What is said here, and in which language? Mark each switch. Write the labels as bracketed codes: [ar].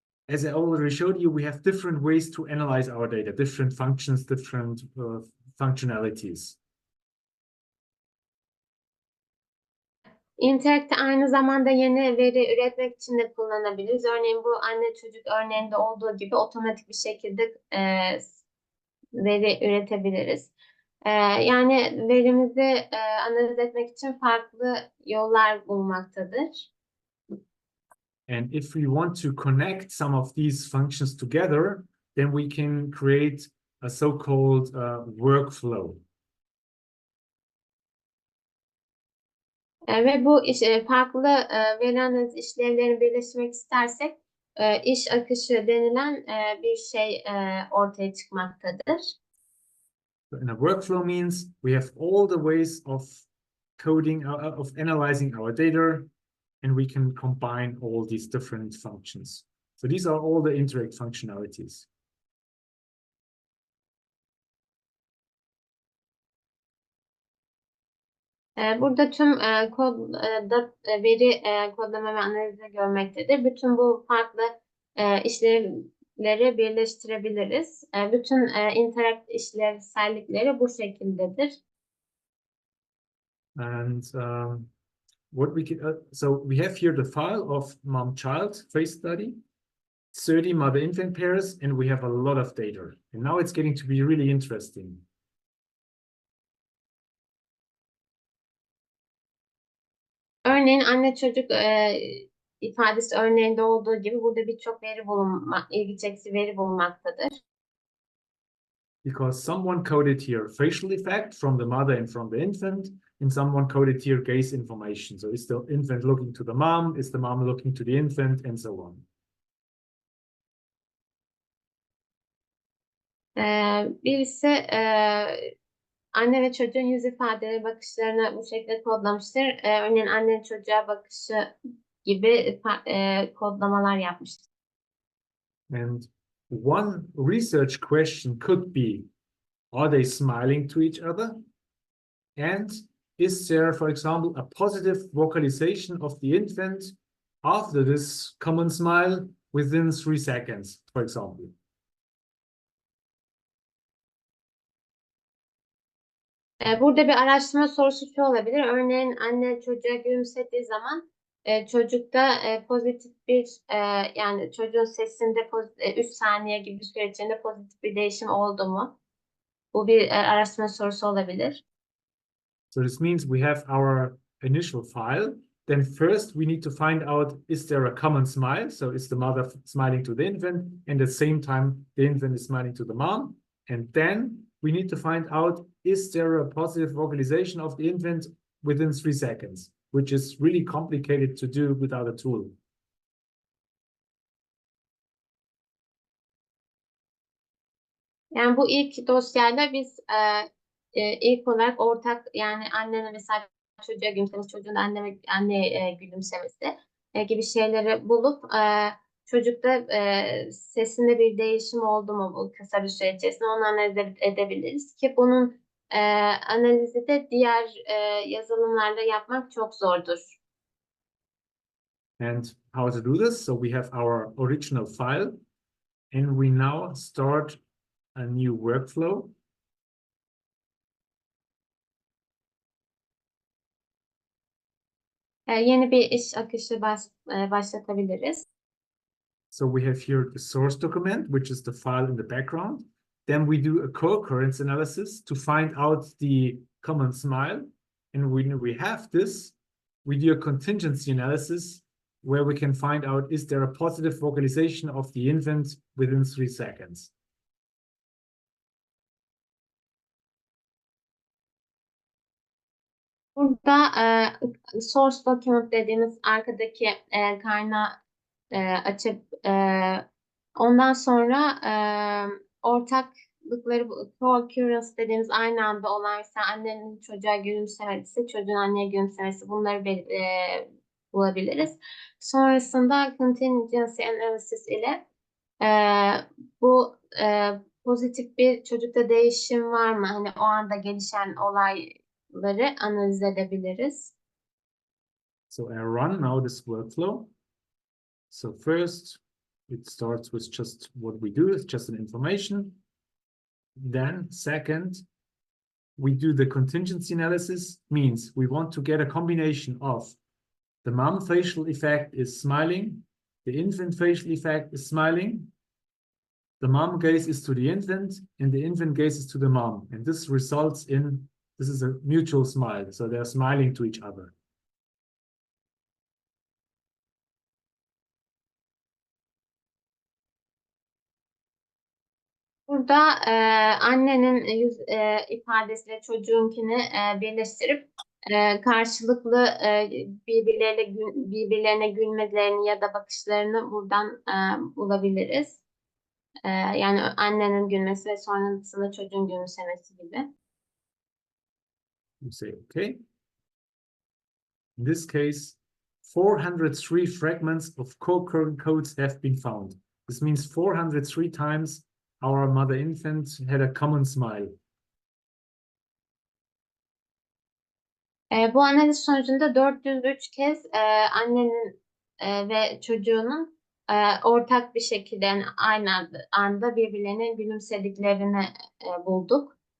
[en] As I already showed you, we have different ways to analyze our data, different functions, different functionalities. [tr] Interact'i aynı zamanda yeni veri üretmek için de kullanabiliriz. Örneğin bu anne çocuk örneğinde olduğu gibi otomatik bir şekilde veri üretebiliriz. Yani verimizi analiz etmek için farklı yollar bulunmaktadır. [en] And if we want to connect some of these functions together, then we can create a so-called workflow. [tr] Ve bu farklı veri analiz işlevlerini birleştirmek istersek iş akışı denilen bir şey ortaya çıkmaktadır. [en] And a workflow means we have all the ways of coding, of analyzing our data, and we can combine all these different functions. So these are all the Interact functionalities. [tr] Burada tüm veri kodlama ve analizi görmektedir. Bütün bu farklı işlevleri birleştirebiliriz. Bütün Interact işlevsellikleri bu şekildedir. [en] And what we can, so we have here the file of mom-child phase study, 30 mother-infant pairs, and we have a lot of data. And now it's getting to be really interesting. [tr] Örneğin anne çocuk ifadesi örneğinde olduğu gibi burada birçok ilgi çekici veri bulunmaktadır. [en] Because someone coded here facial effect from the mother and from the infant, and someone coded here gaze information. So is the infant looking to the mom? Is the mom looking to the infant? And so on. [tr] Birisi anne ve çocuğun yüz ifadeleri bakışlarını bu şekilde kodlamıştır. Örneğin annenin çocuğa bakışı gibi kodlamalar yapmıştır. [en] And one research question could be, are they smiling to each other? And is there, for example, a positive vocalization of the infant after this common smile within 3 seconds, for example? [tr] Burada bir araştırma sorusu şu olabilir. Örneğin anne çocuğa gülümsediği zaman çocukta pozitif bir yani çocuğun sesinde 3 saniye gibi bir süre içinde pozitif bir değişim oldu mu? Bu bir araştırma sorusu olabilir. [en] So this means we have our initial file. Then first we need to find out, is there a common smile? So is the mother smiling to the infant, and at the same time the infant is smiling to the mom? And then we need to find out, is there a positive vocalization of the infant within 3 seconds, which is really complicated to do without a tool. [tr] Yani bu ilk dosyayla biz ilk olarak ortak, yani annenin mesela çocuğa gülümsemesi, çocuğun anneye gülümsemesi gibi şeyleri bulup çocukta sesinde bir değişim oldu mu bu kısa bir süre içerisinde onu analiz edebiliriz ki bunun analizi de diğer yazılımlarda yapmak çok zordur. [en] And how to do this? So we have our original file, and we now start a new workflow. [tr] Yeni bir iş akışı başlatabiliriz. [en] So we have here the source document, which is the file in the background. Then we do a co-occurrence analysis to find out the common smile. And when we have this, we do a contingency analysis where we can find out, is there a positive vocalization of the infant within 3 seconds? [tr] Burada source document dediğimiz arkadaki kaynağı açıp ondan sonra ortaklıkları co-occurrence dediğimiz aynı anda olan mesela annenin çocuğa gülümsemesi, çocuğun anneye gülümsemesi bunları bulabiliriz. Sonrasında contingency analysis ile bu pozitif bir çocukta değişim var mı? Hani o anda gelişen olayları analiz edebiliriz. [en] So I run now this workflow. So first, it starts with just what we do, it's just an information. Then second, we do the contingency analysis, means we want to get a combination of the mom facial effect is smiling, the infant facial effect is smiling, the mom gaze is to the infant, and the infant gaze is to the mom. And this results in, this is a mutual smile, so they're smiling to each other. [tr] Burada annenin yüz ifadesiyle çocuğunkini birleştirip karşılıklı birbirlerine gülmelerini ya da bakışlarını buradan bulabiliriz. Yani annenin gülmesi ve sonrasında çocuğun gülümsemesi gibi. [en] You say, okay. In this case, 403 fragments of co-occurring codes have been found. This means 403 times our mother infant had a common smile. [tr] Bu analiz sonucunda 403 kez annenin ve çocuğunun ortak bir şekilde yani aynı anda birbirlerine gülümsediklerini bulduk.